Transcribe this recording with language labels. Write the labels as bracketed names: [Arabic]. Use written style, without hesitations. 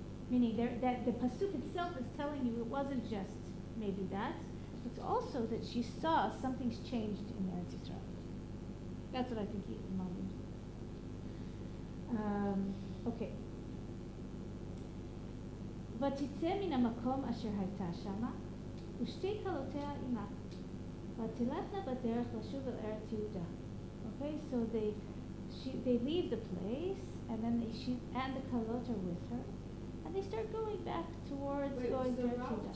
[English] Meaning that the pasuk itself is telling you it wasn't just maybe that. It's also that she saw something's changed in Eretz Yisrael. That's what I think he meant. Okay. [Hebrew] ותצא מן המקום אשר הייתה שמה, ושתי כלותיה עמה. ותלכנה בדרך לשוב אל ארץ יהודה. [English] Okay, so they leave the place, and then she and the kalot are with her, and they start going back towards going to Judah.